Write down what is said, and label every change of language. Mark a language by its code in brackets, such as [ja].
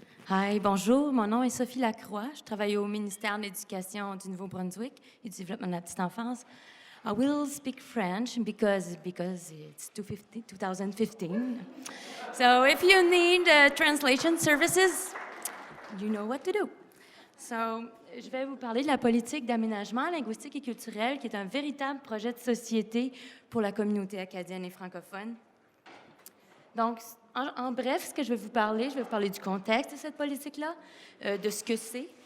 [fr] Hi, bonjour, mon nom est Sophie Lacroix. Je travaille au ministère de l'Éducation du Nouveau-Brunswick et du développement de la petite enfance. [en] I will speak French because it's 2015. So if you need translation services, you know what to do. [fr] So, je vais vous parler de la politique d'aménagement linguistique et culturel, qui est un véritable projet de société pour la communauté acadienne et francophone. Donc, en bref, ce que je vais vous parler du contexte de cette politique-là, de ce que c'est.